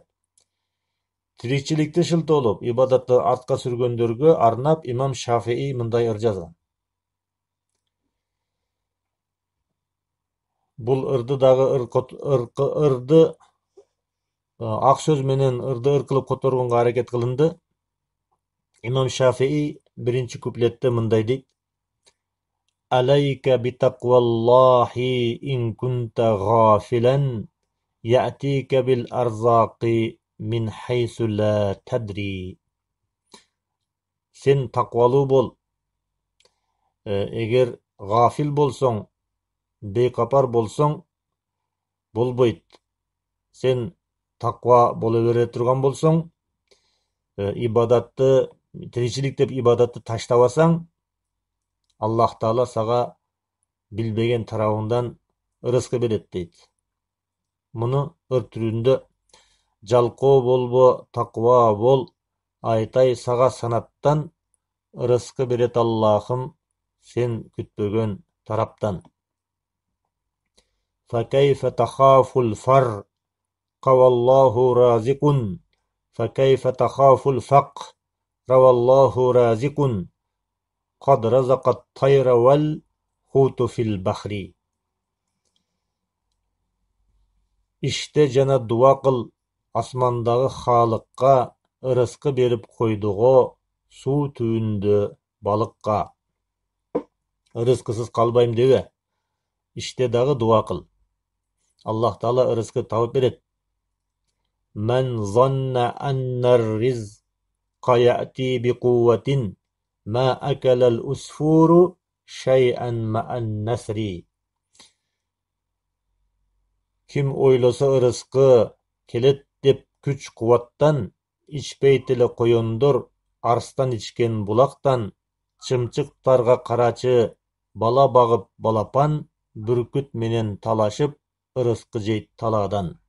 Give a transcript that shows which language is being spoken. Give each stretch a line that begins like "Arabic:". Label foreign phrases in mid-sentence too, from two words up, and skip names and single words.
Kyrgyz: Тиричиликте шылтоолоп, ибадатты артка сүргөндөргө арнап имам Шафии мындай ыр жазган. Бул ырды дагы ырды ак сөз менен ырды ыр кылып которгонго аракет кылынды. Имам Шафии биринчи куплетте мындай дейт:
Arabic: عليك بتقوى الله إن كنت غافلا يأتيك بالأرزاق من حيث لا تدري.
Kyrgyz: Сен таквалуу бол. Эгер гафил болсоң, бейкапар болсоң, болбойт. Сен таква боло бере турган болсоң, ибадатты, тиричилик деп ибадатты таштабасаң, Аллах Таала сага билбеген тарабыңдан ырыскы берет дейт. Муну ыр түрүндө жалкоо болбо, таква бол, айтай сага санаттан ырыскы берет Аллахым сен күтпөгөн тараптан.
Arabic: فكيف تخاف الفرق والله رازق فكيف تخاف الفقر والله رازق قد رزق الطير والحوت في البحر.
Kyrgyz: İşte жана дуа кыл асмандагы Хаалыкка, ырыскы берип койдуго суу түбүндө балыкка. Ырыскысыз калбайм дебе. İşte дагы дуа кыл. Аллах Таала ырыскы табып берет.
Arabic: من ظن أن الرزق يأتي بقوة ما أكل العصفور شيئا مع النسر.
Kyrgyz: Kim ойлосо ырыскы келет деп күч кубаттан, ичпейт эле коёндор арстан ичкен булактан, чымчыктарга карачы бала багып балапан, бүркүт менен талашып ырыскы жейт талаадан.